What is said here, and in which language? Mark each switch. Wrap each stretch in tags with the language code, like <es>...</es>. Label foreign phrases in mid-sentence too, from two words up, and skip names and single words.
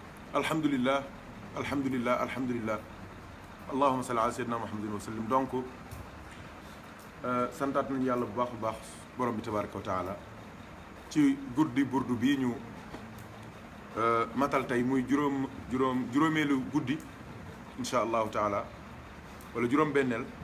<ar>الحمد لله الحمد لله الحمد لله اللهم صل على سيدنا محمد وسلم.</ar> <wo>donc santaat nañu yàlla bu baax a baax borom bi</wo> <ar>تبارك وتعالى</ar> <wo>ci guddi burdu bii ñu matal tey muy juróomeelu guddi</wo> <ar>إن شاء الله تعالى</ar> <wo>wala juróom-benneel</wo>